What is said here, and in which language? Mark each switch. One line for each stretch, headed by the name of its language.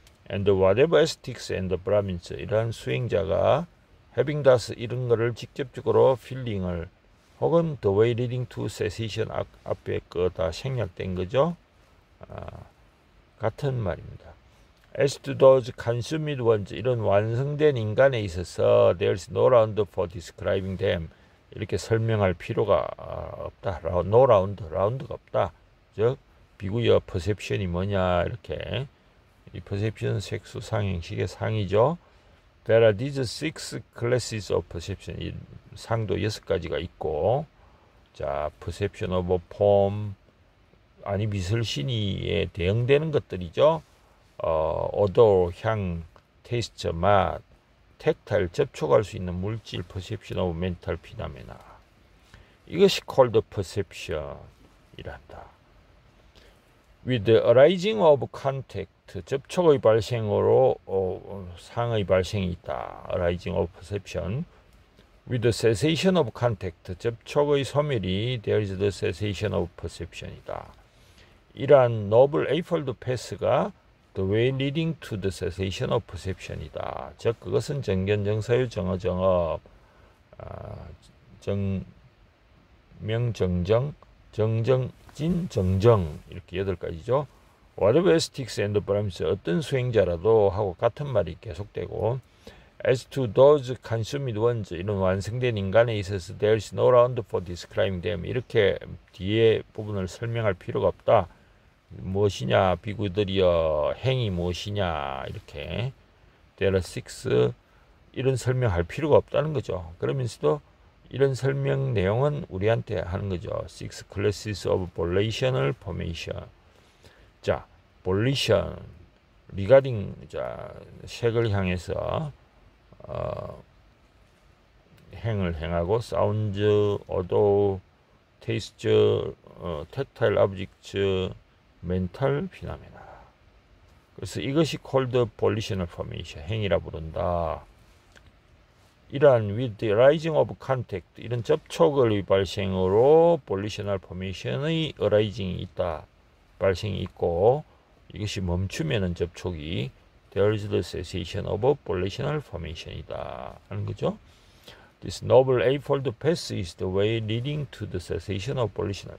English: And whatever ascetics and brahmins,
Korean: 이러한 수행자가
English: having thus
Korean: 이런 것을 직접적으로
English: feeling을 혹은 the way leading to cessation,
Korean: 앞에 거 다 생략된 거죠. 같은 말입니다.
English: As to those consummate ones,
Korean: 이런 완성된 인간에 있어서
English: there is no round for describing them,
Korean: 이렇게 설명할 필요가 없다.
English: no round,
Korean: 라운드가 없다. 즉 비구여 perception이 뭐냐, 이렇게 이 perception 색수 상행식의 상이죠.
English: There are these six classes of perception.
Korean: 이 상도 6가지가 있고, 자,
English: perception of form,
Korean: 아니비설신이에 대응되는 것들이죠.
English: odor, 향, taste, 맛, tactile,
Korean: 접촉할 수 있는 물질,
English: perception of mental phenomena.
Korean: 이것이 called perception이란다.
English: With the arising of contact,
Korean: 접촉의 발생으로 상의 발생이 있다.
English: arising of perception. With the cessation of contact,
Korean: 접촉의 소멸이
English: there is the cessation of perception이다. 이러한 noble eightfold path가 the way leading to the cessation of perception이다.
Korean: 즉 그것은 정견, 정사유, 정어, 정업, 정명, 정정, 정정진, 정정, 이렇게 8가지죠.
English: Whatever ascetics and brahmins,
Korean: 어떤 수행자라도 하고 같은 말이 계속되고,
English: As to those consumed ones,
Korean: 이런 완성된 인간에 있어서
English: there is no ground for describing them.
Korean: 이렇게 뒤에 부분을 설명할 필요가 없다. 무엇이냐 비구들이여 행위 무엇이냐 이렇게
English: there are six
Korean: 이런 설명할 필요가 없다는 거죠. 그러면서도 이런 설명 내용은 우리한테 하는 거죠.
English: Six classes of volitional formation. 자, volition regarding 자
Korean: 색을 향해서 행을 행하고
English: sounds, odor, taste, tactile objects, mental phenomena.
Korean: 그래서 이것이
English: called volitional formation
Korean: 행위라 부른다.
English: 이러한 with the arising of contact
Korean: 이런 접촉의 발생으로
English: volitional formation의 arising이 있다.
Korean: 발생이 있고 이것이 멈추면은 접촉이
English: there is the cessation of volitional formation
Korean: 이다 하는 거죠.
English: This noble eightfold path is the way leading to the cessation of volitional.